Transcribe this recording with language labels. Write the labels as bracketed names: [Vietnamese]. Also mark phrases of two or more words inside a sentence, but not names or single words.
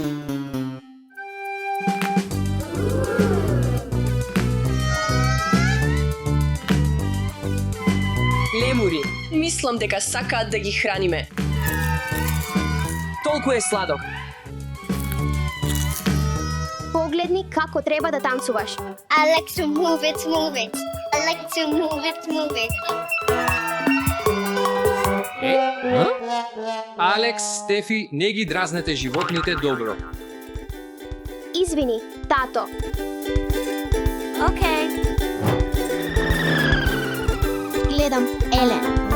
[Macedonian] Лемури, Мислам дека сакаат да ги храниме. толку е сладок. Погледни како треба да танцуваш. [English] I like to move it, move it. I like to move it, move it. [Macedonian] Алекс, Стефи, не ги дразнете животните добро. Извини, тато. Okay. Гледам Елен.